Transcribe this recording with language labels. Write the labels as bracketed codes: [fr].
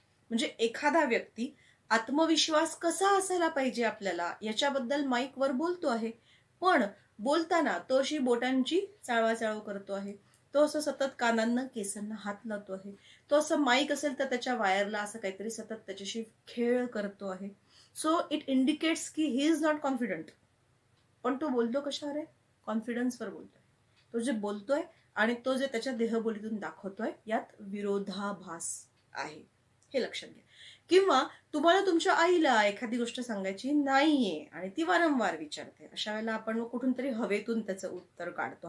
[mr] म्हणजे एखादा व्यक्ती आत्मविश्वास कसा असायला पाहिजे आपल्याला याच्याबद्दल माईकवर बोलतो आहे, पण बोलताना तो अशी बोटांची चाळवाचाळव करतो आहे, तो असं सतत कानांना केसांना हात लावतो आहे, तो असं माईक असेल तर त्याच्या वायरला असं काहीतरी सतत त्याच्याशी खेळ करतो आहे. [en] So it indicates की he is not confident. [mr] पण तो बोलतो कशावर आहे? कॉन्फिडन्सवर बोलतोय. तो जे बोलतोय आणि तो जे त्याच्या देहबोलीतून दाखवतोय यात विरोधाभास आहे, हे लक्षात घ्या. किंवा तुम्हाला तुमच्या आईला एखादी गोष्ट सांगायची नाहीये आणि ती वारंवार विचारते, अशा वेळेला आपण कुठून तरी हवेतून त्याचं उत्तर काढतो.